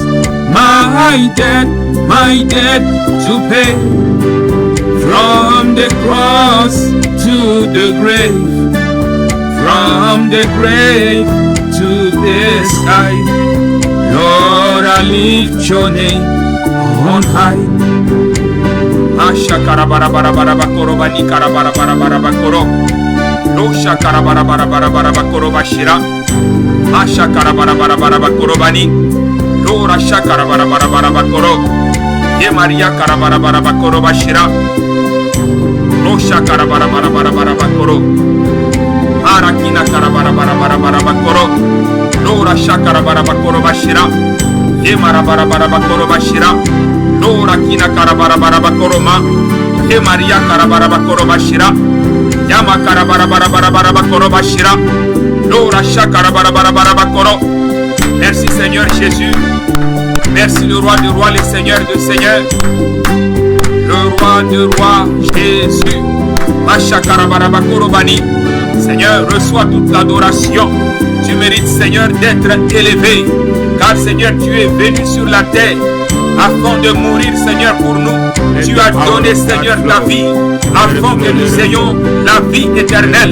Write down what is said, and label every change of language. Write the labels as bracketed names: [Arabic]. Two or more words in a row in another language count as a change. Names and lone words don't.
[English] My debt to pay, from the cross to the grave, from the grave to the sky. Lord, I lift your name on high. Ashakara bara bara bara bakoro bani kara bara bara bara bakoro. Losha kara bara bara bara bara bakoro bashira. Ashakara bara bara bara bakoro bani. Lora shakara bara bara bara bakoro. Ye Maria kara bara bara bakoro bashira. Losha kara bara bara bara bara bakoro. Arakina kara bara bara bara bara bakoro. Lora shakara bara bakoro bashira. Ye mara bara bara bakoro bashira. Lora kina kara bara bara bakoro ma. Ye Maria kara bara bakoro bashira. Yama kara bara bara bara bara bakoro bashira. Lora shakara bara bara bara bakoro. [French] Merci Seigneur Jésus. Merci le roi des rois, le Seigneur des seigneurs. Le roi des rois, Jésus. Mashakara bara bakoro bani. Seigneur, reçois toute l'adoration. Tu mérites, Seigneur, d'être élevé. Car, Seigneur, tu es venu sur la terre afin de mourir, Seigneur, pour nous. Tu as donné, Seigneur, ta vie afin que nous ayons la vie éternelle.